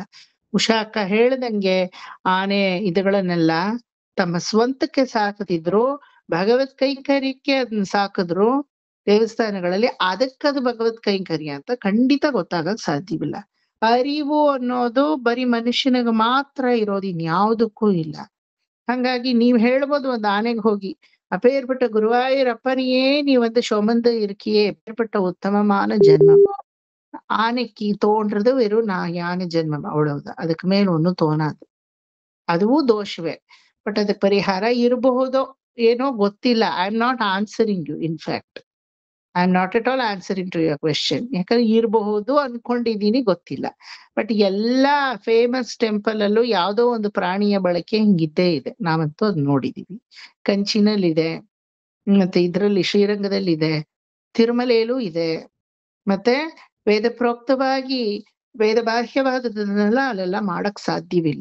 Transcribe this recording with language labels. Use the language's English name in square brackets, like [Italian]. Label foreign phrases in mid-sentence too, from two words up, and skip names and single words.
[Kannada] ಉಷಾ ಅಕ್ಕ ಹೇಳ್ದಂಗೆ ಆನೆ ಇದುಗಳನ್ನೆಲ್ಲ ತಮ್ಮ ಸ್ವಂತಕ್ಕೆ ಸಾಕದಿದ್ರು, ಭಗವತ್ ಕೈಂಕರ್ಯಕ್ಕೆ ಅದನ್ನ ಸಾಕಿದ್ರು ದೇವಸ್ಥಾನಗಳಲ್ಲಿ, ಅದಕ್ಕದು ಭಗವತ್ ಕೈಂಕರ್ಯ ಅಂತ ಖಂಡಿತ ಗೊತ್ತಾಗಕ್ ಸಾಧ್ಯವಿಲ್ಲ. ಅರಿವು ಅನ್ನೋದು ಬರೀ ಮನುಷ್ಯನಿಗೆ ಮಾತ್ರ ಇರೋದು, ಇನ್ಯಾವುದಕ್ಕೂ ಇಲ್ಲ. ಹಂಗಾಗಿ ನೀವ್ ಹೇಳ್ಬೋದು ಒಂದ್ ಆನೆಗೆ ಹೋಗಿ, [Tamil] அப்பேற்பட்ட குருவாயூரப்பனையே நீ வந்து சுமந்து இருக்கியே, எப்பேற்பட்ட உத்தமமான ஜென்மம். ஆனைக்கு தோன்றது வெறும் யானை ஜென்மம், அவ்வளவுதான். அதுக்கு மேல ஒன்னும் தோணாது. அதுவும் [Kannada] ದೋಷವೇ. ಬಟ್ ಅದಕ್ಕೆ ಪರಿಹಾರ ಇರಬಹುದೋ ಏನೋ ಗೊತ್ತಿಲ್ಲ. [English] I am not answering you. In fact I am not at all answering to your question. [Kannada] ಯಾಕಂದ್ರೆ ಇರಬಹುದು ಅನ್ಕೊಂಡಿದೀನಿ, ಗೊತ್ತಿಲ್ಲ. ಬಟ್ ಎಲ್ಲಾ [English] famous temple [Kannada] ಅಲ್ಲೂ ಯಾವ್ದೋ ಒಂದು ಪ್ರಾಣಿಯ ಬಳಕೆ ಹಿಂಗಿದ್ದೇ ಇದೆ. ನಾವಂತೂ ಅದ್ ನೋಡಿದೀವಿ. ಕಂಚಿನಲ್ಲಿದೆ, ಮತ್ತೆ ಇದ್ರಲ್ಲಿ ಶ್ರೀರಂಗದಲ್ಲಿದೆ, ತಿರುಮಲೆಯಲ್ಲೂ ಇದೆ. ಮತ್ತೆ ವೇದ ಪ್ರೋಕ್ತವಾಗಿ ವೇದ ಬಾಹ್ಯವಾದದನ್ನೆಲ್ಲ ಅಲ್ಲೆಲ್ಲ ಮಾಡಕ್ ಸಾಧ್ಯವಿಲ್ಲ.